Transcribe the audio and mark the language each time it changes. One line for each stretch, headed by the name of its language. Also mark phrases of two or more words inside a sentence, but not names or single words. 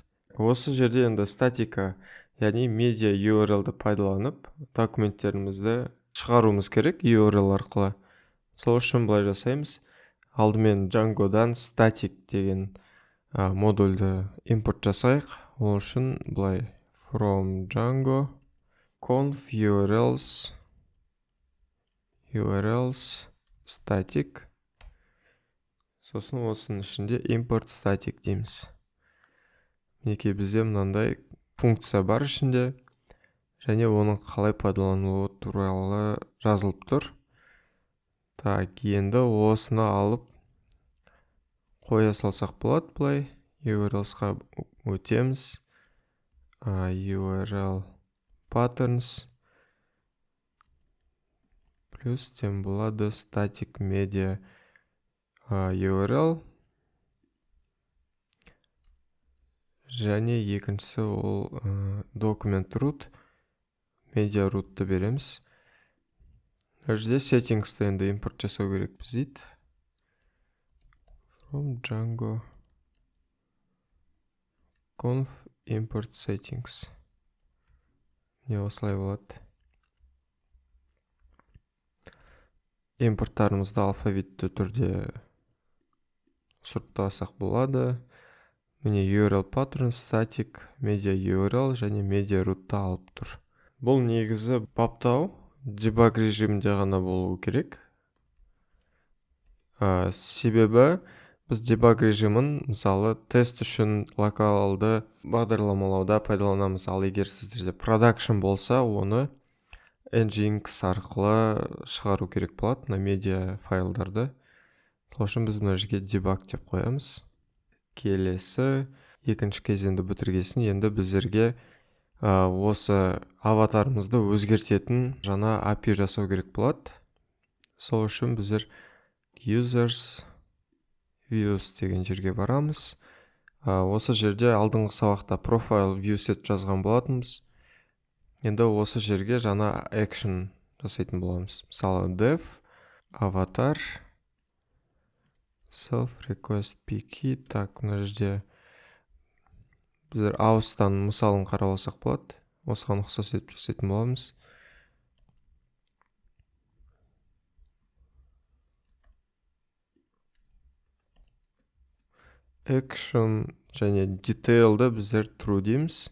Kazakh: Осы жерде енді статика, яғни медиа URL-ді пайдаланып, документтерімізді шығаруымыз керек URL арқылы. Сол үшін былай жасаймыз. Алдымен Django'дан static деген модульді импорт жасайық. Ол үшін былай
English: from Django conf URLs static.
Kazakh: Сосын осының ішінде
English: import static
Kazakh: дейміз. Неке бізде мынандай функция бар ішінде, және оның қалай пайдаланылуы туралы жазылып тұр. Так, енді осыны алып қоя салсақ болады бұлай. URLs-қа өтеміз.
English: URL patterns
Kazakh: плюс тем болады
English: static media URL.
Kazakh: Және екіншісі ол
English: document root, media root'ты
Kazakh: береміз. Мына жерде settings-ты енді импорт жасау керекпіз дейді.
English: From Django conf import settings.
Kazakh: Не осылай болады. Импорттарымызды алфавитті түрде сұрыптасақ болады. Міне
English: URL pattern,
Kazakh: static,
English: media URL
Kazakh: және
English: media root-
Kazakh: та алып тұр. Бұл негізі баптау дебаг режимінде ғана болуы керек. Себебі біз дебаг режимін мысалы тест үшін локалды бағдарламалауда пайдаланамыз. Ал егер сіздерде production болса, оны nginx арқылы шығару керек болады, мына медиа файлдарды. Сол үшін біз мына жерге дебаг деп қоямыз. Келесі екінші кезеңді бітіргесін енді біздерге осы аватарымызды өзгертетін жаңа API жасау керек болады. Сол үшін біздер
English: users views
Kazakh: деген жерге барамыз. Осы жерде алдыңғы сабақта
English: profile viewset
Kazakh: жазған болатынбыз. Енді осы жерге жаңа action жасайтын боламыз.
English: Мысалы dev avatar self request pk.
Kazakh: Так, мына жерде біздер ауыстан мысалын қарап алсақ болады. Осыған ұқсас етіп жасайтын боламыз. Action және detail'ды біздер true дейміз.